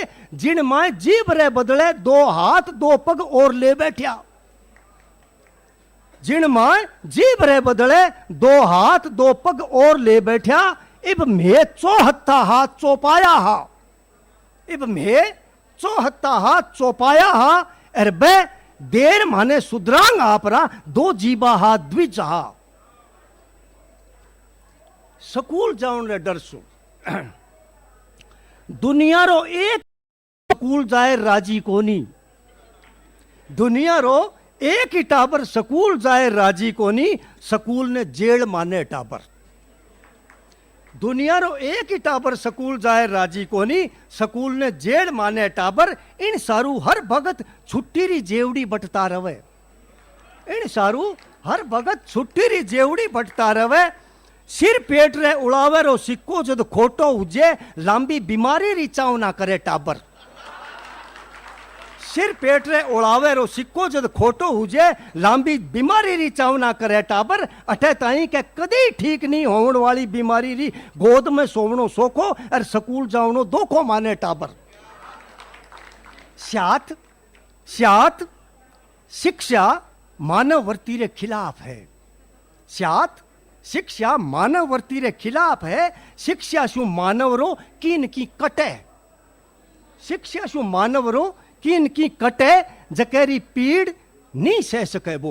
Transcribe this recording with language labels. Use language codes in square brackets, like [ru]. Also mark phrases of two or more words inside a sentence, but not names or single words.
[raj] जिन माए जीभ रे बदले दो हाथ दो पग और ले बैठा, जिन माए जीभ रे बदले दो हाथ दो पग और ले बैठा। इब मैं चौहत्ता हाथ चौपाया हा, इब मैं चौहत्ता हाथ चौपाया हा। अर बे देर माने सुधरांग आपरा दो जीबा हा द्विज हा। स्कूल जाऊन रे डरसू, दुनिया रो एक स्कूल जाए राजी कोनी, दुनिया रो एक ही टाबर स्कूल जाए राजी कोनी, स्कूल ने जेल माने टाबर। दुनिया रो एक ही टाबर स्कूल जाए राजी कोनी, स्कूल ने जेल माने टाबर। इन सारू हर भगत छुट्टी री जेवड़ी बटता रवे, इन सारू हर भगत छुट्टी री जेवड़ी बटता रवे। सिर पेट रे उड़ावे रो सिक्को जद खोटो उजे, लांबी बीमारी री चाव ना करे टाबर। सिर पेट रे उड़ावे रो सिक्को जद खोटो हुजे, लांबी बीमारी री चाव ना करे टाबर। अठे ताई के कदी ठीक नहीं होवन वाली बीमारी री गोद में सोवनो सोखो, और स्कूल जावनो दोखो माने टाबर। स्यात स्यात शिक्षा मानव वर्ती रे खिलाफ है, स्यात शिक्षा मानव वर्ती रे खिलाफ है। शिक्षा शू मानव रो किन की कटे, शिक्षा शू मानव रो किन की कटे, जकेरी पीड़ नहीं सह सके वो।